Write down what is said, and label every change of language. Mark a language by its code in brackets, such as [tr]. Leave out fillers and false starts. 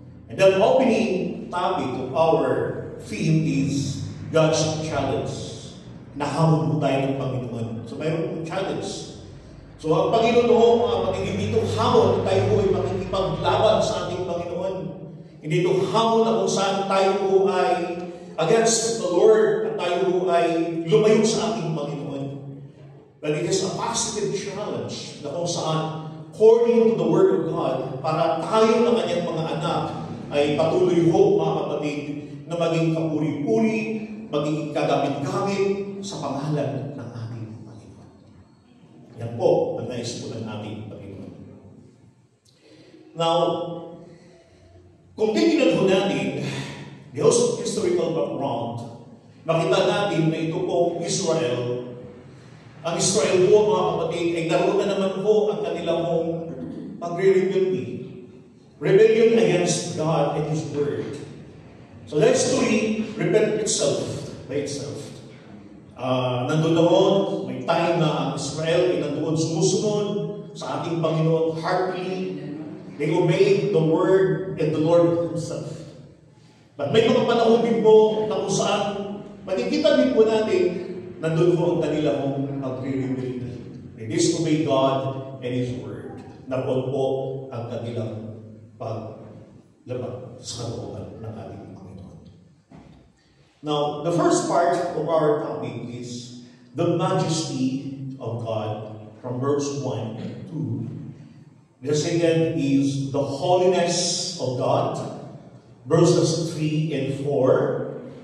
[en] And the opening topic of our theme is God's challenge. [tl] Nahamon po tayo ng Panginoon. So mayroon pong challenge. So ang Panginoon, mga kapatid, hindi ito hamon tayo po ay makikipaglaban sa ating Panginoon. Hindi ito hamon na kung saan tayo po ay [en] against the Lord [tl] at tayo po ay lumayo sa ating Panginoon. [en] But it is a positive challenge [tl] na kung saan, [en] according to the Word of God, [tl] para tayo na kanyang mga anak ay patuloy ho, mga kapatid, na maging kapuri-puri, maging kagamit-gamit sa pangalan ng ating Panginoon. Yan po, ang nais po ng ating Panginoon. Now, kung titignan po natin, [en] the historical background, [tl] makita natin na ito po Israel. Ang Israel po, mga kapatid, ay naroon na naman po ang kanilang pagre-rebellion. [en] Rebellion against God and His Word. So that story repeat itself by itself. [tl] Nandun noon, may time na ang Israel ay nandoon sumusunod sa ating Panginoon heartily. [en] They obeyed the Word and the Lord Himself. But [tl] may mga panahon din po na kung saan Makikita din po natin, nandun po ang kanilang pag-rebel. [en] They disobey God and His Word. [tl] Naroon po ang kanilang paglabag sa kalooban ng ating Panginoon. [en] Now, the first part of our topic is the majesty of God from verse 1 and 2. The second is the holiness of God, verses 3 and 4.